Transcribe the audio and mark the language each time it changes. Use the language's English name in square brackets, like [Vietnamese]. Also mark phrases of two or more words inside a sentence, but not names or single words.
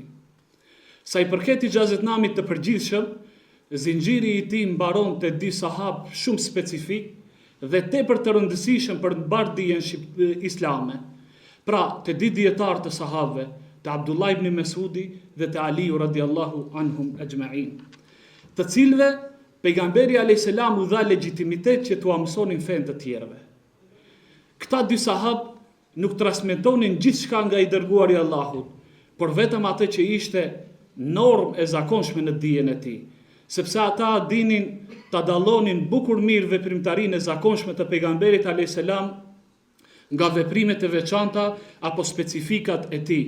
[Albanian] Sa i përket ixhazetnamit të përgjithshëm, zinxhiri i tij mbaron te 2 sahab shumë specifik dhe tepër të rëndësishëm për të mbar dijen islame. Pra, te 2 dietar të sahabëve, te Abdullah ibn Mesudi dhe te Aliu [Arabic] رضي الله عنهم أجمعين, [Albanian] të cilëve pejgamberi [Arabic] عليه السلام [Albanian] u dha legjitimitet që t'u mësonin fen të tjerëve. Këta 2 sahab nuk transmetonin gjithçka nga i dërguari i Allahut, por vetëm atë që ishte normë e zakonshme në dijen e tij, sepse ata dinin ta dallonin bukur mirë veprimtarinë e zakonshme të pejgamberit [Arabic] عليه السلام [Albanian] nga veprimet e veçanta apo specifikat e tij.